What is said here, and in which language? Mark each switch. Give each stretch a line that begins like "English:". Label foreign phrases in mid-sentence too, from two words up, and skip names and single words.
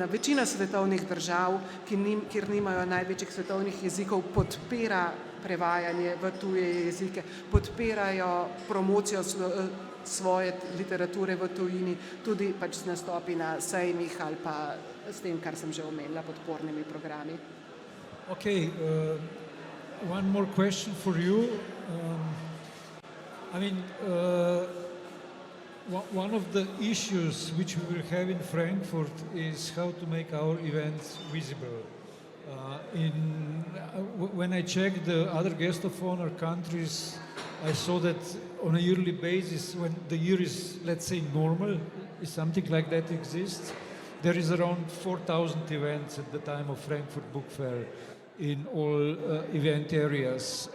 Slovenian: Večina svetovnih držav, kjer nimajo največjih svetovnih jezikov, podpira prevajanje v tuje jezike, podpirajo promocijo svoje literature v tujini, tudi pač z nastopi na sejmih ali pa s tem, kar sem že omenila, podpornimi programi.
English: Okay, one more question for you. One of the issues which we will have in Frankfurt is how to make our events visible. When I checked the other guest of honor countries, I saw that on a yearly basis, when the year is, let's say, normal, if something like that exists, there is around 4,000 events at the time of Frankfurt Book Fair in all event areas.